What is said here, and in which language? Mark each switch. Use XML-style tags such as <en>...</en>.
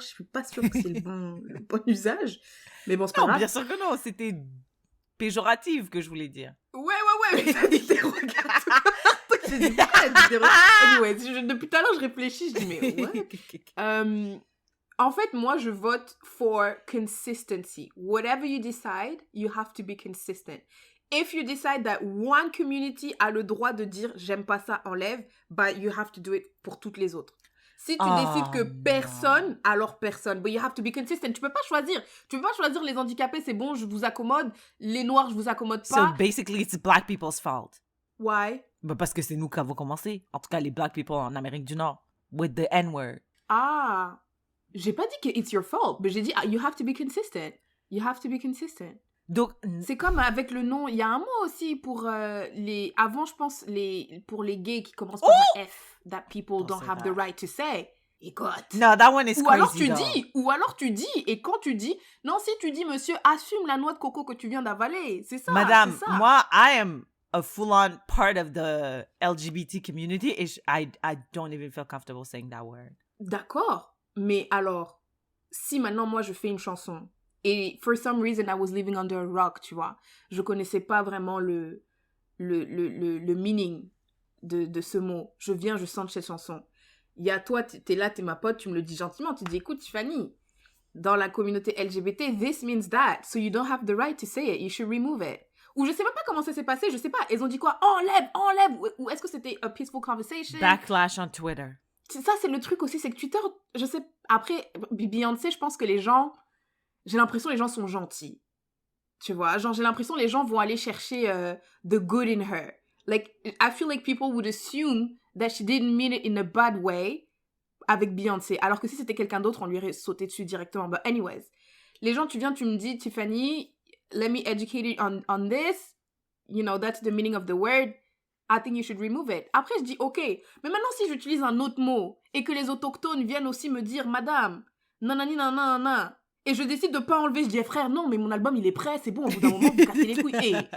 <fr>Je suis pas sûre que c'est le bon usage. Mais bon, c'est pas grave. Non, bien sûr que non, c'était péjoratif que je voulais dire. Ouais, mais t'as dit dérogatoire. J'ai dit, anyway, depuis tout à l'heure, je réfléchis, je dis, mais ouais. En fait, moi, je vote</fr> <en>for consistency. Whatever you decide, you have to be consistent. If you decide that one community</en> <fr>a le droit de dire « j'aime pas ça, enlève</fr> <en>», but you have to do it</en> <fr>pour toutes les autres. Si tu décides que personne, alors personne.</fr> <en>But you have to be consistent.</en> <fr>Tu peux pas choisir les handicapés, c'est bon, je vous accommode. Les noirs, je vous accommode pas.</fr> <en>So basically, it's black people's fault. Why?</en> <fr>Bah parce que c'est nous qui avons commencé. En tout cas, les</fr> <en>black people</en> <fr>en Amérique du Nord.</fr> <en>With the N-word.</en> <fr>Ah, j'ai pas dit que</fr> <en>it's your fault,</en> <fr>mais j'ai dit</fr> <en>you have to be consistent. You have to be consistent.</en> <fr>Donc, c'est comme avec le nom, il y a un mot aussi pour avant, je pense, pour les gays qui commencent par un F,</fr> <en>that people don't have the right to say.</en> <fr>Écoute.</fr> <en>No, that one is crazy,</en> <fr>ou alors tu dis, et quand tu dis, non, si tu dis, monsieur, assume la noix de coco que tu viens d'avaler. C'est ça. Madame, c'est ça.</fr> <en>moi, I am a full-on part of the LGBT community, and I don't even feel comfortable saying that word.</en> <fr>D'accord. Mais alors, si maintenant, moi, je fais une chanson, et</fr> <en>for some reason, I was living under a rock,</en> <fr>tu vois, je connaissais pas vraiment le meaning de ce mot. Je viens, je chante cette chanson. Il y a toi, t'es là, t'es ma pote, tu me le dis gentiment, tu dis, écoute, Tiffany, dans la communauté LGBT,</fr> <en>this means that, so you don't have the right to say it, you should remove it.</en> <fr>Ou je sais même pas comment ça s'est passé, je sais pas, ils ont dit quoi, enlève, ou est-ce que c'était</fr> <en>a peaceful conversation? Backlash on Twitter.</en> <fr>Ça, c'est le truc aussi, c'est que Twitter, je sais, après, Beyoncé, je pense que j'ai l'impression que les gens sont gentils. Tu vois, genre, j'ai l'impression que les gens vont aller chercher</fr> <en>the good in her. Like, I feel like people would assume that she didn't mean it in a bad way</en> <fr>avec Beyoncé. Alors que si c'était quelqu'un d'autre, on lui aurait sauté dessus directement.</fr> <en>But anyways,</en> <fr>les gens, tu me dis,</fr> <en>Tiffany, let me educate you on this. You know, that's the meaning of the word. I think you should remove it.</en> <fr>Après, je dis, OK. Mais maintenant, si j'utilise un autre mot et que les autochtones viennent aussi me dire, madame, nanani, nanana, et je décide de pas enlever, je dis, frère, non, mais mon album, il est prêt, c'est bon, au bout d'un moment, vous cassez les couilles.</fr>